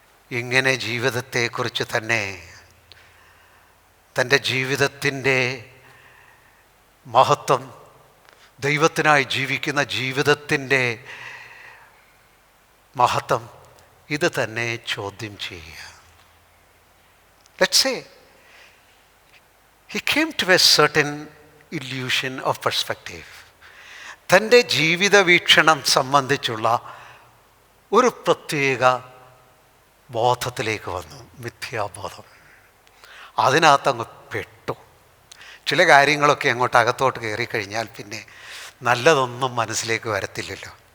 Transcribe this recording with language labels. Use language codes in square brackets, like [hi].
[ml] ഇങ്ങനെ ജീവിതത്തെക്കുറിച്ച് തന്നെ, തൻ്റെ ജീവിതത്തിൻ്റെ മഹത്വം, ദൈവത്തിനായി ജീവിക്കുന്ന ജീവിതത്തിൻ്റെ മഹത്വം, ഇത് തന്നെ ചോദ്യം ചെയ്യുക. [en] Let's say he came to a certain illusion of perspective. [ml] തൻ്റെ ജീവിത വീക്ഷണം സംബന്ധിച്ചുള്ള ഒരു പ്രത്യേക ബോധത്തിലേക്ക് വന്നു, മിഥ്യാബോധം. അതിനകത്തങ്ങ് പെട്ടു. ചില കാര്യങ്ങളൊക്കെ അങ്ങോട്ട് അകത്തോട്ട് കയറിക്കഴിഞ്ഞാൽ പിന്നെ നല്ലതൊന്നും മനസ്സിലേക്ക് വരത്തില്ലല്ലോ.